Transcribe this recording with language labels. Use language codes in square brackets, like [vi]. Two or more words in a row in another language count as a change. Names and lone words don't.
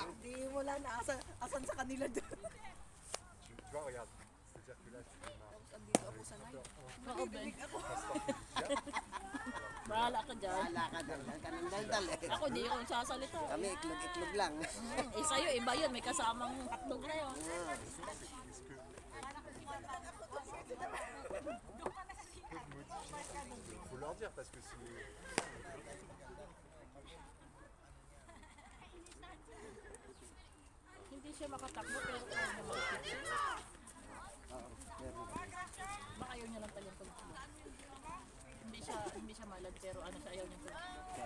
[tl] Hindi wala na asan sa kanila doon. Tapos andito ako sa night. Oo, Ben. Ako. Bahala ka dyan. Bahala ka daldal ka ng daldal eh. Ako di ako sasalita. Kami iklog-iklog lang. Eh sa'yo, iba yun. May kasamang hotdog na yun. [fr] Faut leur dire parce que si. [tl] Hindi siya makatakbo pero kaya niya makapit. Oo, meron. Baka ayaw niya lang talang pagkilo. Hindi siya malad pero ano siya ayaw niya pagkilo.